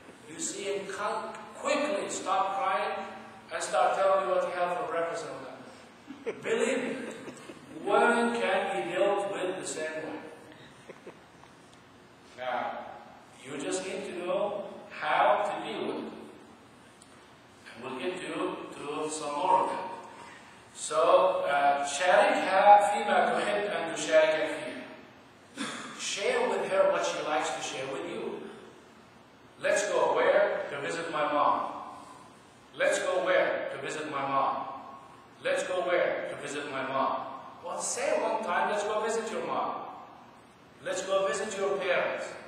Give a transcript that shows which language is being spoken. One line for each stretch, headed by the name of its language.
English: You see him quickly stop crying and start telling you what you have for breakfast and all that. Believe me, women can be dealt with the same way. Now, you just need to know how to deal with it. And we'll get to some more of it.
Arabic: So, شاركها فيما تحب أن تشاركك فيه.
English: Share with her what she likes to share with you. Let's go where? To visit my mom. Let's go where? To visit my mom. Let's go where? To visit my mom. Well, say one time, let's go visit your mom. Let's go visit your parents.